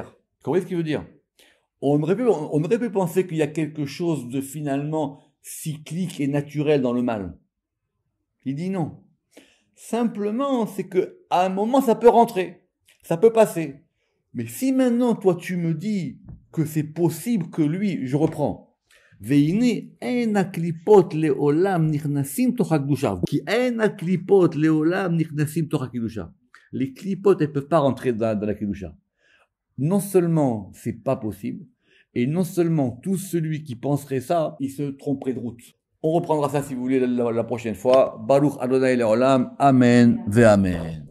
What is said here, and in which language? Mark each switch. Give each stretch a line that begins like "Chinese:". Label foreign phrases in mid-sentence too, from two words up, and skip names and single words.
French: Vous comprenez ce qu'il veut dire? On aurait pu penser qu'il y a quelque chose de finalement cyclique et naturel dans le mal. Il dit non. Simplement, c'est que à un moment, ça peut rentrer, ça peut passer. Mais si maintenant, toi, tu me dis que c'est possible que lui, je reprends,
Hebrew: והנה אין הקליפות לעולם נכנסים תוך הקדושה. כי אין הקליפות לעולם נכנסים תוך הקדושה.
French: Les clipotes, elles peuvent pas rentrer dans la kedusha. Non seulement c'est pas possible, et non seulement tout celui qui penserait ça, il se tromperait de route. On reprendra ça si vous voulez la prochaine fois.
Hebrew: ברוך אדני לעולם. אמן ואמן.